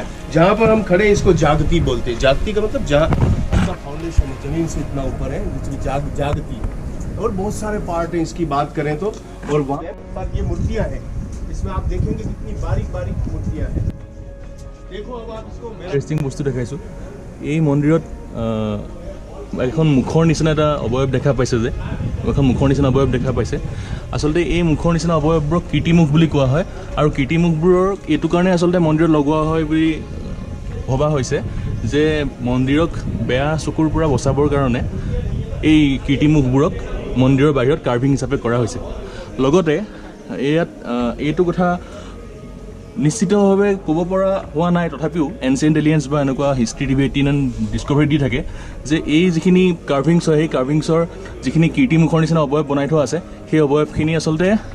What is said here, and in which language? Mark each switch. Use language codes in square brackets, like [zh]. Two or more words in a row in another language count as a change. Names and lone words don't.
[hi] जहाँ पर हम खड़े हैं इसको जागती बोलते हैं। जागती का मतलब जहाँ उसका फाउंडेशन है, जमीन से इतना ऊपर है, जिसमें जागती। और बहुत सारे पार्ट हैं इसकी बात करें तो। और वहाँ पर ये मूर्तियाँ हैं, इसमें आप देखेंगे कितनी बारीक बारीक मूर्तियाँ हैं। देखो अब आप इसको [as] ইণ্টাৰেষ্টিং বস্তু দেখাইছোঁ। এই মন্দিৰত এখন মুখৰ নিচিনা এটা অৱয়ব দেখা পাইছে যে এখন মুখৰ নিচিনা অৱয়ব দেখা পাইছে আচলতে এই মুখৰ নিচিনা অৱয়ববোৰক কীৰ্তিমুখ বুলি কোৱা হয় আৰু কীৰ্তিমুখবোৰৰ এইটো কাৰণে আচলতে মন্দিৰত লগোৱা হয় বুলি ভবা হৈছে যে মন্দিৰক বেয়া চকুৰ পৰা বচাবৰ কাৰণে এই কীৰ্তিমুখবোৰক মন্দিৰৰ বাহিৰত কাৰ্ভিং হিচাপে কৰা হৈছে লগতে ইয়াত এইটো কথা নিশ্চিতভাৱে ক'ব পৰা হোৱা নাই তথাপিও এনচিয়েণ্ট এলিয়েন্স বা এনেকুৱা হিষ্ট্ৰী টিভি 18 ডিস্কভাৰী দি থাকে যে এই যিখিনি কাৰ্ভিংছ হয় সেই কাৰ্ভিংছৰ যিখিনি কীৰ্তিমুখৰ নিচিনা অৱয়ব বনাই থোৱা আছে সেই অৱয়বখিনি আচলতে